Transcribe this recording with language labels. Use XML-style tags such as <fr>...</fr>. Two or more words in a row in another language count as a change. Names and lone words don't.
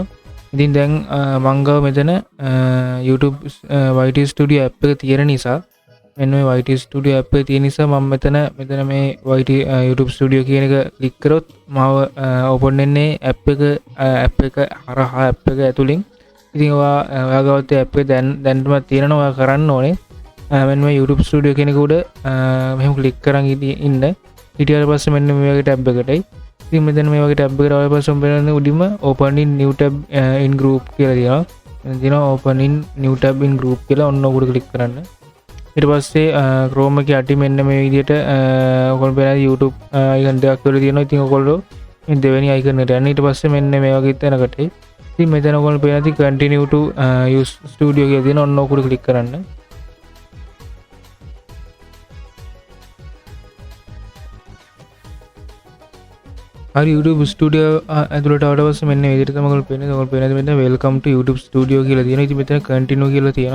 <si>ඉතින් දැන් මං ගාව මෙතන YouTube YT Studio app එක තියෙන නිසා මෙන්න මේ YT Studio app එක තියෙන නිසා මම මෙතන මේ YT YouTube Studio කියන එක ක්ලික් කරොත් මාව ඕපන් වෙන්නේ app එක හරහා app එක ඇතුලින්. ඉතින් ඔයාගාවත් app එක දැන්ටම තියෙනවා. ඔයා කරන්න ඕනේ මෙන්න මේ YouTube Studio කෙනෙක් උඩ මෙහෙම ක්ලික් කරන් ඉන්න. ඊට පස්සේ මෙන්න මේ වගේ ටැබ් එකටයි. ඉතින් මෙතන මේ වගේ ටැබ් එකට ආවට පස්සේ ඔබ උඩින්ම</si> <en>open in new tab in group</en> <si>කියලා තියෙනවා. එතන තියෙනවා</si> <en>open in new tab in group</en> <si>කියලා ඔන්න ඔකට ක්ලික් කරන්න. ඊට පස්සේ Chrome එකේ යටි මෙන්න මේ විදිහට ඔයගොල්ලෝ බලන YouTube icon දෙකක් වල තියෙනවා. ඉතින් ඔයගොල්ලෝ මේ දෙවෙනි icon එකට යන්න. ඊට පස්සේ මෙන්න මේ වගේ තැනකට ඉතින් මෙතන ඔයගොල්ලෝ පේන ඇති</si> <en>continue to use studio</en> <si>කියලා තියෙන ඔන්න ඔකට ක්ලික් කරන්න. හරි YouTube Studio ඇතුළට ආවට පස්සේ මෙන්න මේ විදිහට තමයි ඔයගොල්ලෝ පේන්නේ. ඔයගොල්ලෝ පේන මෙන්න</si> <en>welcome to YouTube Studio</en> <si>කියලා තියෙනවා. ඉතින් මෙතන continue කියලා තියෙනවා.</si>